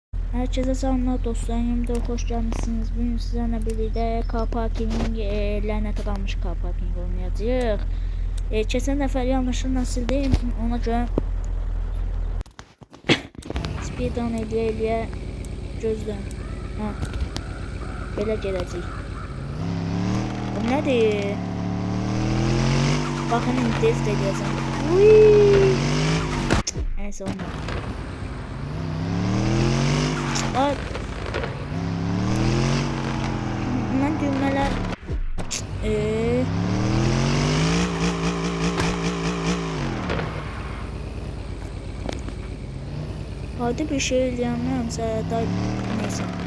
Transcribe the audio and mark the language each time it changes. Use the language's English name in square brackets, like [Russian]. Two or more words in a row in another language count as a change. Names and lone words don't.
[Turkish] Herkese selamlar dostlar. Yeni de hoş gelmişsiniz. Bugün sizlerle birlikte [English] car parking [Turkish] lanete kalmış [English] car parking [Turkish] oynayacağız. [Azerbaijani] Keçən dəfə yanlışlıqla sildim. Ona görə speedrun eləyə gözləyim. Ha, belə gələcək. Bu nədir? Baxın, test edəcəm. Uy! [Turkish] Neyse olmadı. Bak. [Azerbaijani] Bundan düğmeler hadi bir şey eləyəmirəm da neyse.